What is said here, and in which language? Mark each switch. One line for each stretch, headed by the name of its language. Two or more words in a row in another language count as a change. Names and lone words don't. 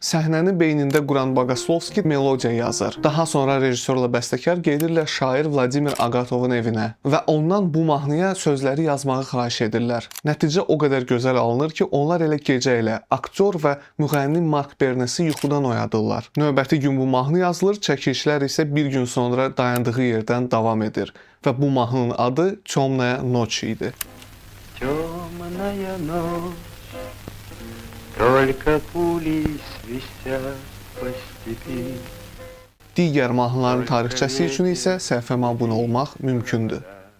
Azerbaijani: Səhnəni beynində quran Bogaslovski melodiya yazır. Daha sonra rejissorla bəstəkar gedirlər şair Vladimir Agatovun evinə və ondan bu mahnıya sözləri yazmağı xahiş edirlər. Nəticə o qədər gözəl alınır ki, onlar elə gecə ilə aktyor və müğənni Mark Bernesi yuxudan oyadırlar. Növbəti gün bu mahnı yazılır, çəkilişlər isə bir gün sonra dayandığı yerdən davam edir və bu mahnının adı Темная ночь idi.
Russian: Темная ночь, только пули свистят по степи.
Azerbaijani: Digər mahnıların tarixçəsi üçün isə səhifəmə abunə olmaq mümkündür.